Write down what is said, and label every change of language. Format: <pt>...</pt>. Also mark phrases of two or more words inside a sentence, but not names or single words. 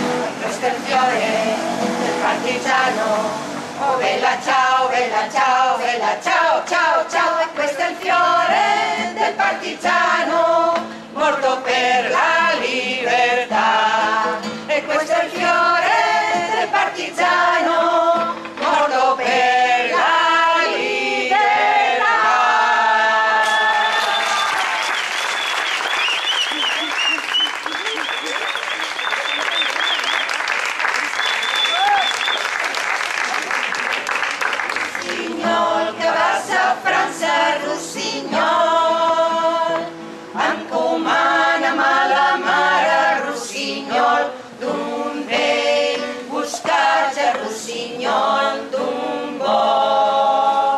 <it>Questo è il fiore del partigiano, oh bella ciao, ciao, e questo è il fiore del partigiano morto per la libertà. E questo è il fiore del partigiano morto per la libertà.</it> <ca>Rossinyol, que vas a França, Rossinyol, encomana'm a la mare, Rossinyol, d'un vell buscatge, Rossinyol, d'un vol.</ca>